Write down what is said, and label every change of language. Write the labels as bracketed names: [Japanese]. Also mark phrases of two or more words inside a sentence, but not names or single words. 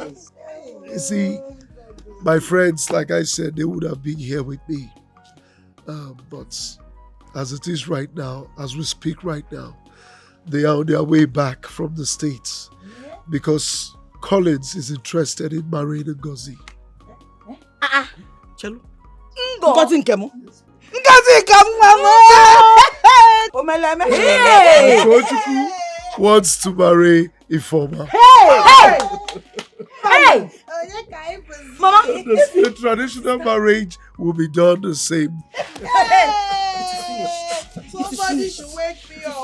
[English] You see, my friends, like I said, they would have been here with me. But as it is right now, as we speak right now, they are on their way back from the States because Collins is interested in marrying Ngozi. [Igbo] Chelu. Ngozi nkemo. Ngozi nkemo. Omeleme. [English] And Tochukwu wants to marry Ifeoma. Hey! Mama. The traditional marriage will be done the same. Somebody should wake me up.